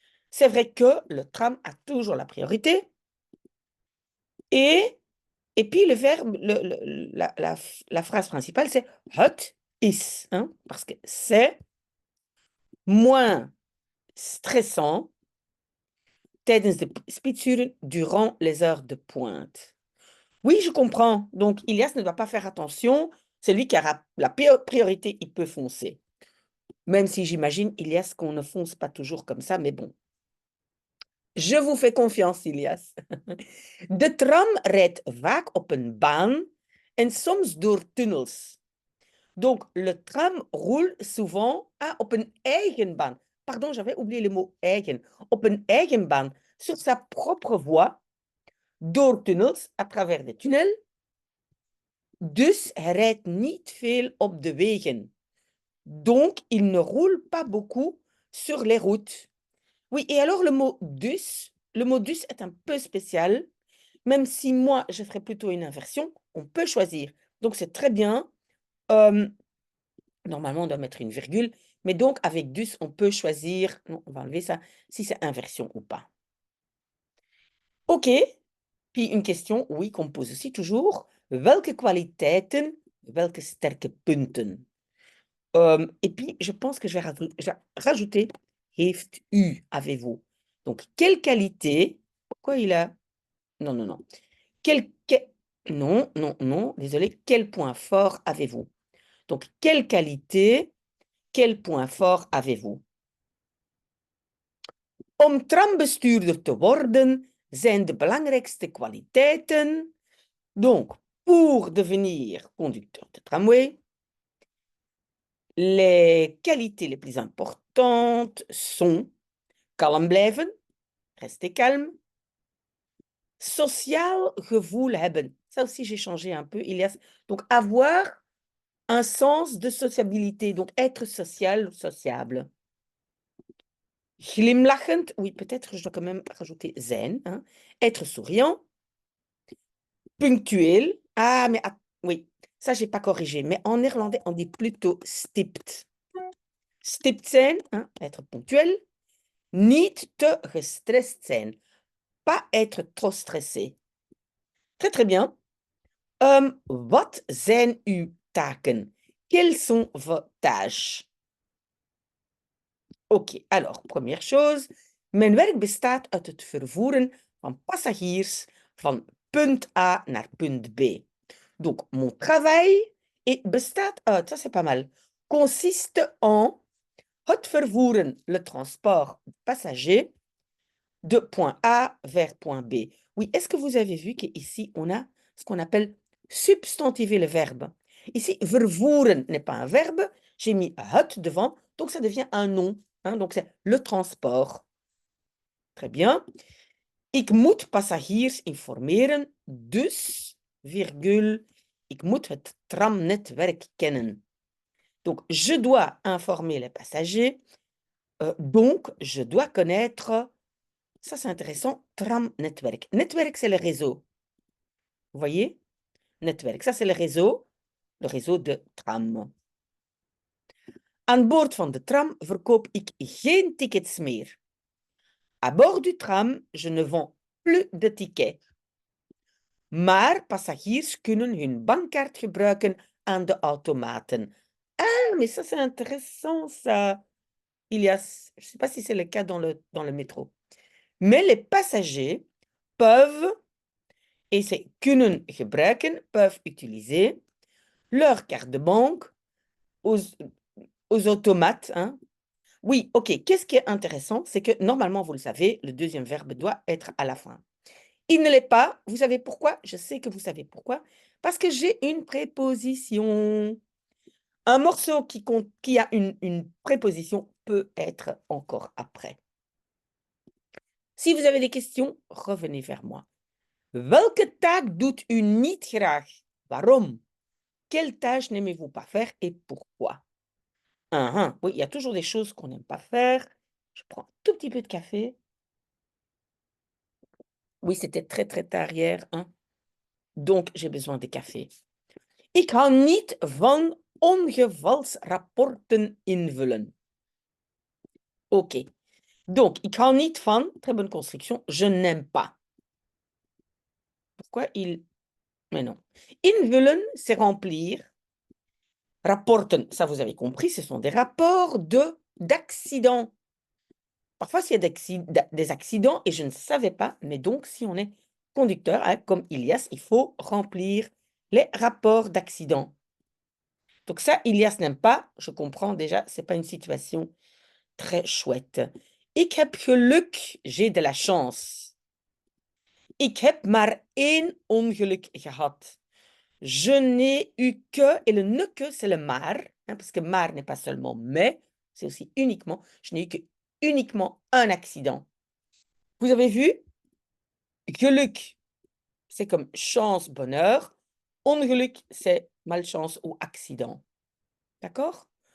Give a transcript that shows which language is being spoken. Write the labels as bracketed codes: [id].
[fr] C'est vrai que le tram a toujours la priorité. Et puis, le verbe, la phrase principale, c'est [nl] het is, [fr] hein, parce que c'est moins stressant [nl] tijdens de spitsuren [fr] durant les heures de pointe. Oui, je comprends. Donc, Ilias ne doit pas faire attention. C'est lui qui a la priorité, il peut foncer. Même si j'imagine, Ilias, qu'on ne fonce pas toujours comme ça, mais bon. Je vous fais confiance, Ilias. [nl] De tram rijdt vaak op een baan en soms door tunnels. [fr] Donc, le tram roule souvent [nl] op een eigen baan. [fr] Pardon, j'avais oublié le mot eigen. [nl] Op een eigen baan, [fr] sur sa propre voie, [nl] door tunnels, [fr] à travers des tunnels. [nl] Dus hij rijdt niet veel op de wegen. [fr] Donc, il ne roule pas beaucoup sur les routes. Oui, et alors le mot dus est un peu spécial. Même si moi, je ferais plutôt une inversion, on peut choisir. Donc, c'est très bien. Normalement, on doit mettre une virgule. Mais donc, avec dus, on peut choisir, non, on va enlever ça, si c'est inversion ou pas. OK. Puis une question, oui, qu'on pose aussi toujours. [nl] Welke kwaliteiten, welke sterke punten? [fr] Et puis, je pense que je vais rajouter [nl] heeft u, [fr] avez-vous. Donc, quelle qualité, pourquoi il a... Non, non, non. Non, non, non, désolé. Quel point fort avez-vous? Donc, quelle qualité, quel point fort avez-vous? [nl] Om trambestuurder te worden zijn de belangrijkste kwaliteiten. [fr] Donc, pour devenir conducteur de tramway, les qualités les plus importantes sont [nl] kalm blijven, [fr] rester calme, [nl] social gevoel hebben. [fr] Ça aussi, j'ai changé un peu. Donc, avoir un sens de sociabilité, donc être social, sociable. Glimlachend, oui, peut-être je dois quand même rajouter zijn, hein. Être souriant. Punctuel. Ah, mais oui, ça, je n'ai pas corrigé. Mais en néerlandais, on dit plutôt stipt. [nl] Stipt zijn, [fr] hein, être ponctuel. [nl] Niet te gestrest zijn. [fr] Pas être trop stressé. Très, très bien. [nl] Wat zijn uw taken? [fr] Quelles sont vos tâches? OK, alors, première chose. [nl] Mijn werk bestaat uit het vervoeren van passagiers van punt A naar punt B. [fr] Donc, mon travail [nl] bestaat uit, [fr] ça c'est pas mal, consiste en [nl] het vervoeren, [fr] le transport passager, de point A vers point B. Oui, est-ce que vous avez vu qu'ici, on a ce qu'on appelle substantiver le verbe? Ici, vervoeren n'est pas un verbe, j'ai mis het devant, donc ça devient un nom. Hein, donc, c'est le transport. Très bien. [nl] Ik moet passagiers informeren, dus, virgule, ik moet het tramnetwerk kennen. [fr] Donc, je dois informer les passagers, donc, je dois connaître, ça c'est intéressant, tramnetwerk. Netwerk, c'est le réseau. Vous voyez? Netwerk, ça c'est le réseau de tram. [nl] Aan boord van de tram verkoop ik geen tickets meer. [fr] À bord du tram, je ne vends plus de tickets. [nl] Maar passagiers kunnen hun bankkaart gebruiken aan de automaten. [fr] Ah, mais ça c'est intéressant ça. Je ne sais pas si c'est le cas dans le métro. Mais les passagers peuvent, et c'est [nl] kunnen gebruiken, [fr] peuvent utiliser leur carte de banque aux automates. Hein. Oui, OK. Qu'est-ce qui est intéressant? C'est que normalement, vous le savez, le deuxième verbe doit être à la fin. Il ne l'est pas. Vous savez pourquoi? Je sais que vous savez pourquoi. Parce que j'ai une préposition. Un morceau qui a une préposition peut être encore après. Si vous avez des questions, revenez vers moi. [nl] Welke taak doet u niet graag? Waarom? [fr] Quelle tâche n'aimez-vous pas faire et pourquoi? Oui, il y a toujours des choses qu'on n'aime pas faire. Je prends un tout petit peu de café. Oui, c'était très, très tard hier. Hein? Donc, j'ai besoin de café. [nl] Ik hou niet van ongevalsrapporten invullen. OK. [fr] Donc, [nl] ik hou niet van, [fr] très bonne construction, je n'aime pas. Pourquoi il... Mais non. Invullen, c'est remplir. Rapporten, ça vous avez compris, ce sont des rapports d'accidents. Parfois, il y a des accidents et je ne savais pas, mais donc, si on est conducteur, hein, comme Ilias, il faut remplir les rapports d'accidents. Donc ça, Ilias n'aime pas. Je comprends déjà, c'est pas une situation très chouette. [nl] Ik heb geluk, [fr] j'ai de la chance. [nl] Ik heb maar één ongeluk gehad. [fr] Je n'ai eu que, et le ne que, c'est le maar, hein, parce que maar n'est pas seulement mais, c'est aussi uniquement. Je n'ai eu que uniquement un accident. Vous avez vu? Geluk, c'est comme chance, bonheur. Ongeluk, c'est malchance ou accident. D'accord?